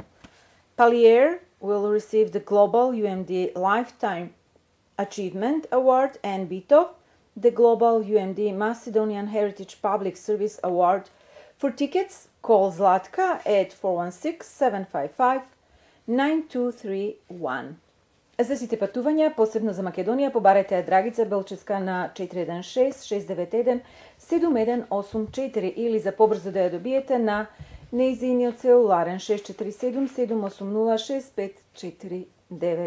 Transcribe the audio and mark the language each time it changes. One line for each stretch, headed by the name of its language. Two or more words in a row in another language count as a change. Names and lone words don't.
English: Pellier will receive the Global UMD Lifetime Achievement Award and Bitov the Global UMD Macedonian Heritage Public Service Award. For tickets, call Zlatka at 416-755-9231.
Macedonian: За сите патувања, посебно за Македонија, побарете ја Драгица Белческа на 416-691-7184 или за побрзо да ја добиете на нејзиниот целуларен 647-880-6549.